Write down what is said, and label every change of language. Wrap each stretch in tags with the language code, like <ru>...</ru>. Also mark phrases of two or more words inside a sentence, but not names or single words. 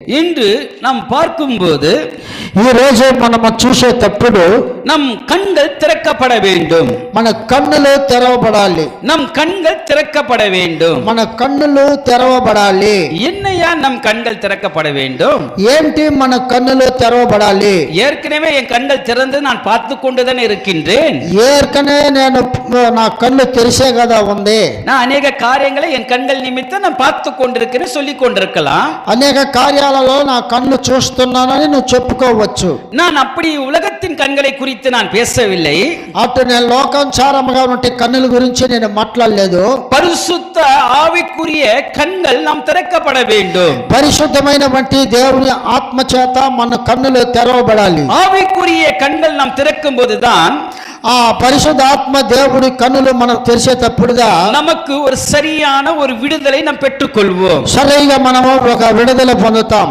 <ta>இன்று நாம் பார்க்கும்போது</ta> <te>ఈ రోజు మనం చూసేటప్పుడు</te> <ta>நம் கண்கள் திறக்கப்பட வேண்டும்.</ta> <te>మన కన్నులు తెరవబడాలి.</te> <ta>நம் கண்கள் திறக்கப்பட வேண்டும்.</ta> <te>మన కన్నులు తెరవబడాలి.</te> <ta>என்னையா நம் கண்கள் திறக்கப்பட வேண்டும்?</ta> <te>ఏంటి మన కన్నులు తెరవబడాలి?</te> <ta>ஏற்கனவே என் கண்கள் திறந்து நான் பார்த்து கொண்டுதான் இருக்கின்றேன்.</ta> <te>ஏற்கனவே నేను నా కళ్ళు తెరిసే కదా ఉంది.</te> <ta>நான் அநேக காரியங்களை என் கண்கள் நிமித்தம் நான் பார்த்து கொண்டிருக்கிறேன் சொல்லிக் கொண்டிருக்கலாம்.</ta> <te>అనేక కార్యాలలో నా కళ్ళు చూస్తున్నానని నువ్వు చెప్పుకోవచ్చు.</te> <ta>நான் அப்படி உலகத்தின் கண்களை குறித்து நான் பேசவில்லை.</ta> <te>అటు నేను లోకానుసారముగా ఉంటే కన్నుల గురించి నేను మాట్లాడలేదు.</te> <ta>பரிசுத்த ஆவிக்குரிய கண்கள் நாம் திறக்கப்பட வேண்டும்.</ta> <te>పరిశుద్ధమైనటువంటి దేవుని ఆత్మ చేత మన కన్నులు తెరవబడాలి.</te> <ta>ஆவிக்குரிய கண்கள் நாம் திறக்கும் போதுதான்</ta> <te>ఆ పరిశుద్ధ ఆత్మ దేవుడి కన్నులు మనం తెరిచేటప్పుడుగా</te> <ta>நமக்கு ஒரு சரியான ஒரு விடுதலை நாம் பெற்றுக்கொள்வோம்.</ta> <te>సరిగా మనము ఒక విడుదల పొందుతాం.</te>